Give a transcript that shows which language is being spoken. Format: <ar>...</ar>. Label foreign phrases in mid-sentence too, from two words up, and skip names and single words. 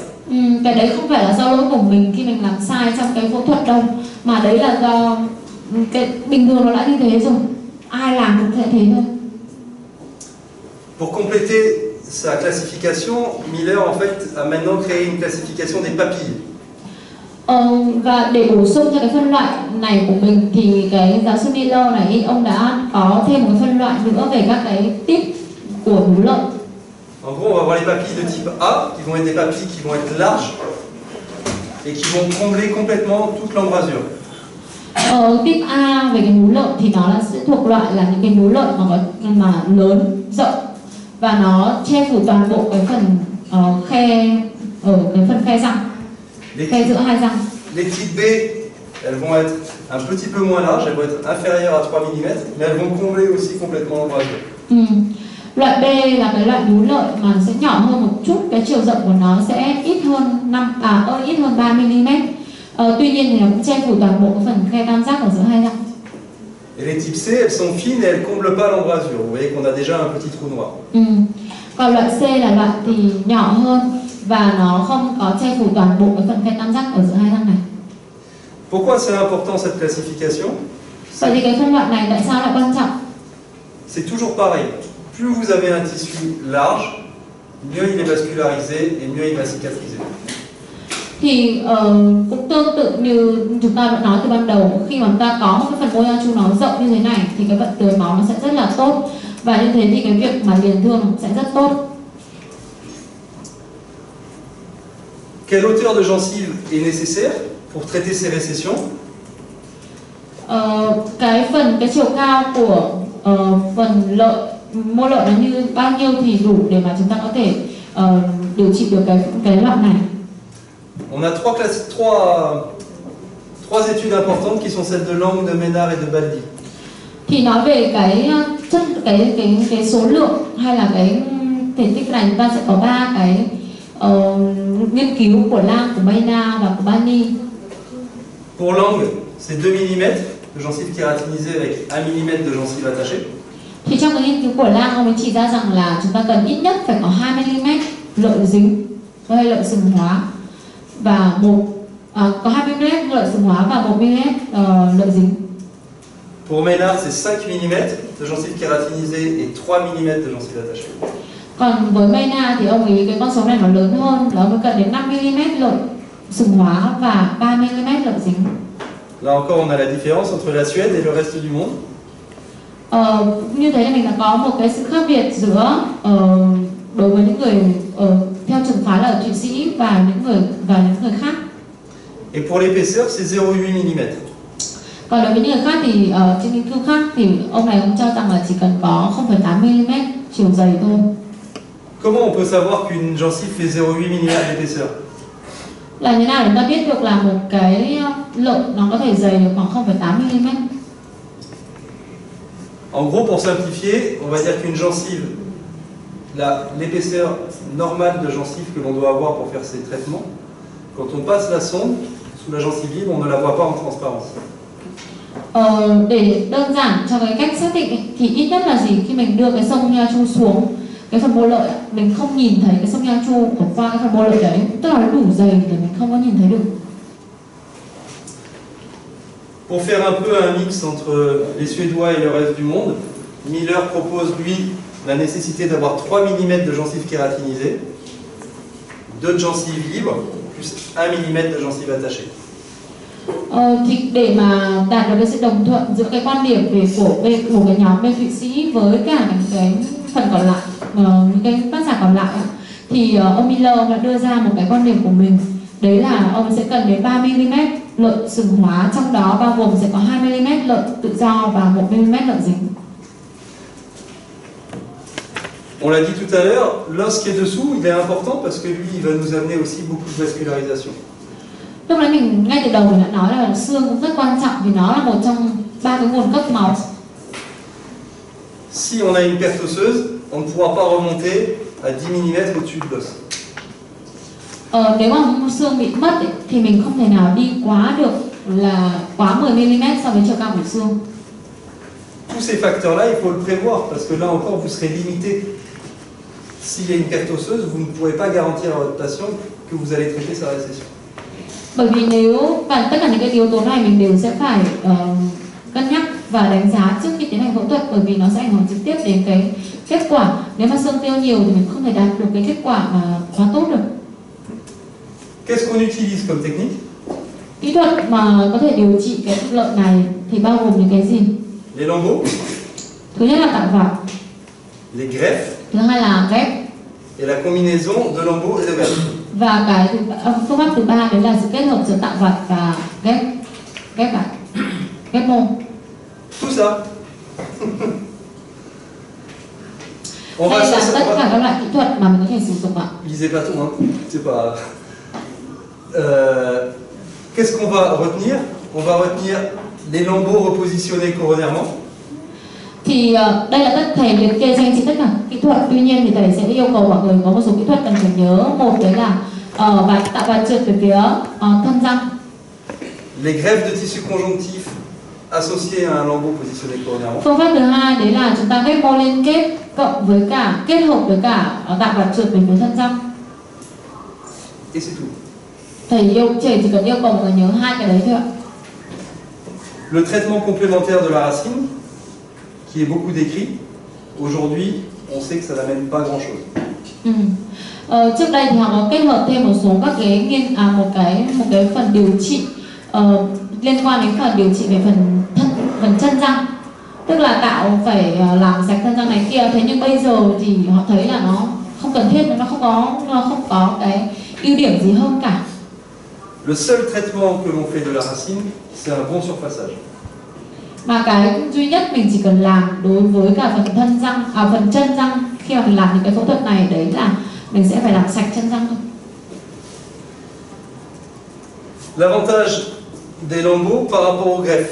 <vi>Cái đấy không phải là do lỗi của mình khi mình làm sai trong cái phẫu thuật đâu, mà đấy là do cái bình thường nó đã như thế rồi, ai làm cũng sẽ thế thôi.</vi> <fr>Pour compléter sa classification, Miller en fait a maintenant créé une classification des papilles.</fr> <vi>Và để bổ sung cho cái phân loại này của mình thì cái giáo sư Miller này ông đã có thêm một cái phân loại nữa về các cái tip của vú lợi.</vi> <fr>En gros, on va voir les papilles de type A, qui vont être des papilles qui vont être larges et qui vont combler complètement toute l'embrasure.</fr> <vi>Tip A về cái vú lợi thì nó là sẽ thuộc loại là những cái vú lợi mà lớn, rộng và nó che phủ toàn bộ cái phần khe ở cái phần khe răng, khe giữa hai răng.</vi> <fr>Les types B, elles vont être un petit peu moins larges, elles vont être inférieures à 3 mm, mais elles vont combler aussi complètement l'embrasure.</fr> <vi>Loại B là cái loại vú lợi mà sẽ nhỏ hơn một chút, cái chiều rộng của nó sẽ ít hơn 3 mm. Tuy nhiên thì nó cũng che phủ toàn bộ cái phần khe tam giác ở giữa hai răng.</vi> <fr>Et les types C, elles sont fines et elles comblent pas l'embrasure. Vous voyez qu'on a déjà un petit trou noir.</fr> <vi>Còn loại C là loại thì nhỏ hơn và nó không có che phủ toàn bộ cái phần khe tam giác ở giữa hai răng này.</vi> <fr>Pourquoi c'est important cette classification?</fr> <vi>Vậy thì cái phân loại này tại sao lại quan trọng?</vi> <fr>C'est toujours pareil. Plus vous avez un tissu large, mieux il est vascularisé et mieux il va cicatriser.</fr> <vi>Thì cũng tương tự như chúng ta đã nói từ ban đầu, khi mà chúng ta có một cái phần mô gia chu nó rộng như thế này thì cái vận tưới máu nó sẽ rất là tốt, và như thế thì cái việc mà liền thương cũng sẽ rất tốt.</vi> <fr>Quelle hauteur de gencive est nécessaire pour traiter ces récessions?</fr> <vi>Cái chiều cao của phần lợi, mô lợi nó như bao nhiêu thì đủ để mà chúng ta có thể điều trị được cái loại này.</vi> <fr>On a trois études importantes qui sont celles de Lang, de Ménard et de Baldi.</fr> <vi>Thì nói về cái số lượng hay là cái thể tích này, chúng ta sẽ có 3 cái nghiên cứu của Lang, của Maynard và của Bani.</vi> <fr>Pour Lang, c'est 2 mm de gencive kératinisée avec 1 mm de gencive attachée.</fr> <vi>Thì trong cái nghiên cứu của Lang, ông ấy chỉ ra rằng là chúng ta cần ít nhất phải có 2 mm lợi dính hay lợi sừng hóa, và có 2 mm lợi sừng hóa và 1 mm lợi dính.</vi> <fr>Pour Ménard, c'est 5 mm de gencive kératinisée et 3 mm de gencive attachée.</fr> <vi>Còn với Maynard thì ông ấy cái con số này nó lớn hơn, là ông ấy cần đến 5 mm lợi sừng hóa và 3 mm lợi dính.</vi> <fr>Là encore, on a la différence entre la Suède et le reste du monde.</fr> <vi>Như thế là mình đã có một cái sự khác biệt giữa đối với những người theo trường phái là ở Thụy Sĩ và những người khác.</vi> <fr>Et pour l'épaisseur, c'est 0,8 mm.</fr> <vi>Còn đối với những người khác thì trên nghiên cứu khác thì ông này cũng cho rằng là chỉ cần có 0,8 mm chiều dày thôi.</vi> <fr>Comment on peut savoir qu'une gencive fait 0,8 mm d'épaisseur?</fr> <vi>Là như nào để ta biết được là một cái lợi nó có thể dày được khoảng 0,8 mm?</vi> <fr>En gros, pour simplifier, on va dire qu'une gencive, l'épaisseur normale de gencive que l'on doit avoir pour faire ces traitements, quand on passe la sonde sous la gencive libre, on ne la voit pas en transparence.</fr> <vi>Để đơn giản cho cái cách xác định ấy, thì ít nhất là gì, khi mình đưa cái sông nha chu xuống cái phần mô lợi, mình không nhìn thấy cái sông nha chu ở qua cái phần mô lợi đấy, tức là nó đủ dày để mình không có nhìn thấy được.</vi> <fr>Pour faire un peu un mix entre les Suédois et le reste du monde, Miller propose, lui, la nécessité d'avoir 3 mm de gencives kératinisées, 2 gencives libres, plus 1 mm de gencives attachées.</fr> <vi>Thì để mà đạt được cái sự đồng thuận giữa cái quan điểm của cái nhóm bên Thụy Sĩ với cả những cái phần còn lại, những cái tác giả còn lại, thì ông Miller đã đưa ra một cái quan điểm của mình, đấy là ông sẽ cần đến 3 mm lợi sừng hóa, trong đó bao gồm sẽ có 2 mm lợi tự do và 1 mm lợi dính.</vi> <fr>On l'a dit tout à l'heure, l'os qui est dessous, il est important parce que lui, il va nous amener aussi beaucoup de vascularisation.</fr> <vi>Lúc nãy mình ngay từ đầu mình đã nói là xương cũng rất quan trọng vì nó là một trong 3 cái nguồn cấp máu.</vi> <fr>Si on a une perte osseuse, on ne pourra pas remonter à 10 mm au-dessus de l'os.</fr> <vi>Nếu mà xương bị mất ấy, thì mình không thể nào đi quá được là quá 10 mm so với chiều cao của xương.</vi> <fr>Tous ces facteurs-là, il faut le prévoir parce que là encore, vous serez limité. S'il y a une perte osseuse, vous ne pourrez pas garantir à votre patient que vous allez traiter sa récession.</fr> <vi>Bởi vì nếu và tất cả những cái yếu tố này mình đều sẽ phải cân nhắc và đánh giá trước khi tiến hành phẫu thuật, bởi vì nó sẽ ảnh hưởng trực tiếp đến cái kết quả. Nếu mà xương tiêu nhiều thì mình không thể đạt được cái kết quả mà quá tốt được.</vi> <fr>Qu'est-ce qu'on utilise comme technique?</fr> <vi>Kỹ thuật mà có thể điều trị cái thịt lợn này thì bao gồm những cái gì?</vi> <fr>Les lambeaux,</fr> <vi>Thứ nhất là tạo vạt,</vi> <fr>les greffes</fr> <vi>thứ hai là ghép,</vi> <fr>et la combinaison de lambeaux et de greffes.</fr> <vi>và cái phương pháp thứ ba đấy là sự kết hợp giữa tạo vạt và ghép lại, ghép mô.</vi> <fr>Tout ça. On va</fr> <vi>Đây là</vi> <fr>ça,</fr> <vi>tất cả các loại kỹ thuật mà mình có thể sử dụng ạ.</vi> <fr>lisez pas tout, hein. C'est pas. Qu'est-ce qu'on va retenir? On va retenir les lambeaux repositionnés coronairement.</fr> <vi>Thì đây là tất thầy liệt kê cho anh chị tất cả kỹ thuật, tuy nhiên thì thầy sẽ yêu cầu mọi người có một số kỹ thuật cần phải nhớ. Một đấy là tạo vạt trượt về phía thân răng.</vi> <fr>Les greffes de tissu conjonctif associées à un lambeau positionné coronairement.</fr> <vi>Phương pháp thứ hai đấy là chúng ta ghép mô liên kết cộng với cả kết hợp với cả tạo vạt trượt về phía thân răng.</vi> <fr>Et c'est tout.</fr> <vi>Thầy chỉ cần yêu cầu mọi người nhớ hai cái đấy thôi ạ.</vi> <fr>Le traitement complémentaire de la racine, qui est beaucoup décrit, aujourd'hui, on sait que ça n'amène pas grand-chose.</fr> <vi>Trước đây thì họ có kết hợp thêm một số các cái một cái phần điều trị liên quan đến phần điều trị về phần chân răng, tức là tạo phải làm sạch thân răng này kia. Thế nhưng bây giờ thì họ thấy là nó không cần thiết, nó không có cái ưu điểm gì hơn cả.</vi> <fr>Le seul traitement que l'on fait de la racine, c'est un bon surfaçage.</fr> <vi>Mà cái duy nhất mình chỉ cần làm đối với cả phần chân răng khi mà mình làm những cái phẫu thuật này, đấy là mình sẽ phải làm sạch chân răng thôi.</vi> <fr>L'avantage des lambeaux par rapport aux greffes.</fr>